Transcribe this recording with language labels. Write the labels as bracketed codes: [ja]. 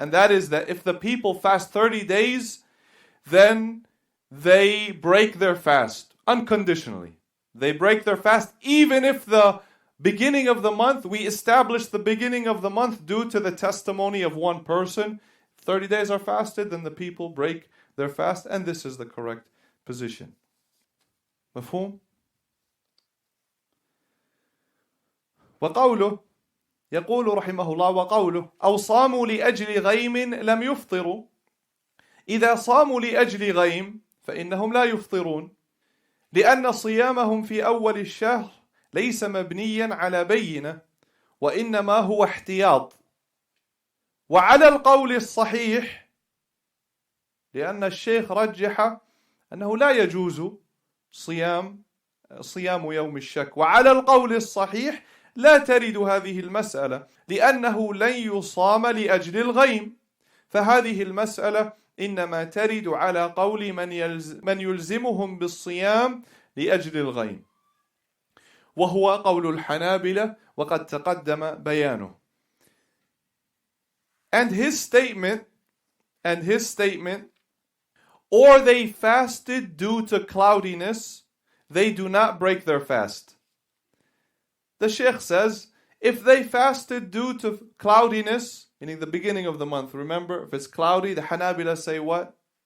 [en] And that is that if the people fast 30 days, then they break their fast unconditionally. They break their fast even if the beginning of the month, we establish the beginning of the month due to the testimony of one person. 30 days are fasted, then the people break their fast, and this is the correct position. [ar] مفهوم؟ وقوله يقول رحمه الله وقوله أو صاموا لأجل غيم لم يفطروا إذا صاموا لأجل غيم فإنهم لا يفطرون لأن صيامهم في أول الشهر ليس مبنيا على بينة وإنما هو احتياط وعلى القول الصحيح لأن الشيخ رجح أنه لا يجوز صيام يوم الشك وعلى القول الصحيح لا ترد هذه المسألة لأنه لن يصام لأجل الغيم فهذه المسألة إنما ترد على قول من يلزمهم بالصيام لأجل الغيم وهو قول الحنابلة وقد تقدم بيانه. [en] And his statement, or they fasted due to cloudiness, they do not break their fast. The Sheikh says, if they fasted due to cloudiness, meaning the beginning of the month, remember, if it's cloudy, the Hanabila say what?